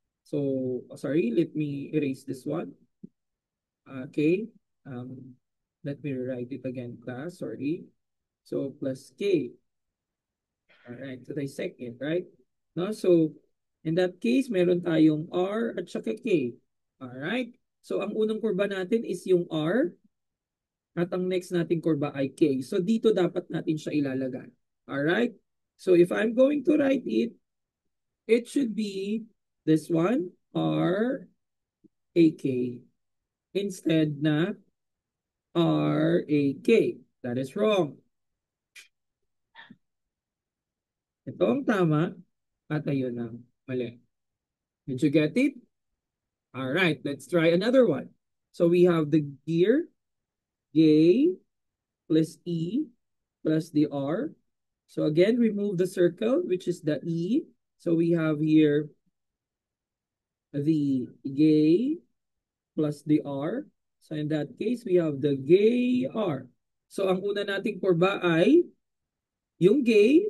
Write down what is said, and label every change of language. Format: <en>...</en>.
<en>So, sorry, let me erase this one. Okay. Um, Let me write it again, class. Sorry. So, plus K. All right. So, dissect it, right? No? So, in that case,</en> <tl>meron tayong R at saka K.</tl> <en>All right.</en> <tl>So, ang unang kurba natin is yung R at ang next nating kurba ay K. So, dito dapat natin siya ilalagay.</tl> <en>All right. So, if I'm going to write it, it should be this one, R, A, K. Instead na R, A, K. That is wrong.</en> <tl>Ito ang tama at ayun ang mali.</tl> <en>Did you get it? All right, let's try another one. So we have the gear, G plus E plus the R. So again, remove the circle, which is the E. So we have here the G plus the R. So in that case, we have the gay R.</en> <tl>So ang una nating kurba ay yung gay.</tl>